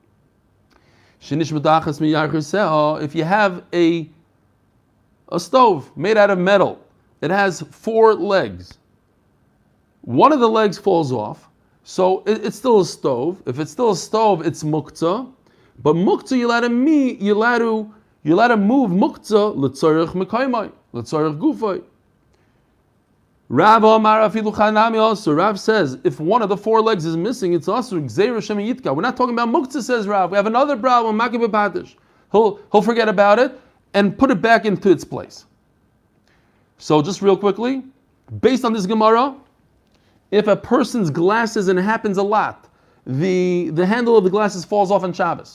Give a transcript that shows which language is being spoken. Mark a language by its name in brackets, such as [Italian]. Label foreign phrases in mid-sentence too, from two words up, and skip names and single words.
[English] If you have a stove made out of metal, it has 4 legs. One of the legs falls off, so it's still a stove. If it's still a stove, it's muktzah. But muktzah, you let him move muktzah [Hebrew] לצורך מקומו, לצורך גופו. רב אמר אפילו חנמי also. [English] Rav says if one of the 4 legs is missing, it's also [Hebrew] גזירה שמא יתקע. [English] We're not talking about muktzah, says Rav. We have another problem, [Hebrew] מכה בפטיש. [English] He'll forget about it and put it back into its place. So just real quickly, based on this Gemara, if a person's glasses, and it happens a lot, the handle of the glasses falls off on Shabbos.